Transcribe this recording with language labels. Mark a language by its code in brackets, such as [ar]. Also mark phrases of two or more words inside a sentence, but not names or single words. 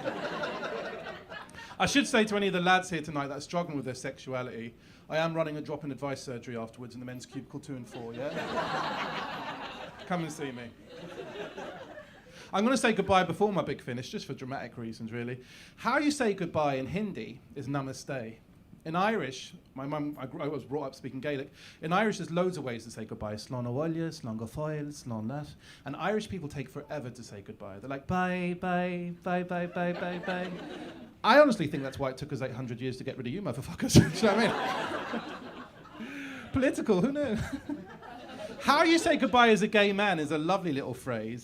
[en] I should say to any of the lads here tonight that are struggling with their sexuality, I am running a drop-in advice surgery afterwards in the men's cubicle 2 and 4, yeah? Come and see me. I'm going to say goodbye before my big finish, just for dramatic reasons, really. How you say goodbye in Hindi is namaste. In Irish, I was brought up speaking Gaelic. In Irish, there's loads of ways to say goodbye. [ga] Slán óhaile, slán go fáil, slán that. [en] And Irish people take forever to say goodbye. They're like, bye, bye, bye, bye, bye, bye, bye. I honestly think that's why it took us 800 years to get rid of you motherfuckers. Do you know what I mean? Political, who knew? How you say goodbye as a gay man is a lovely little phrase.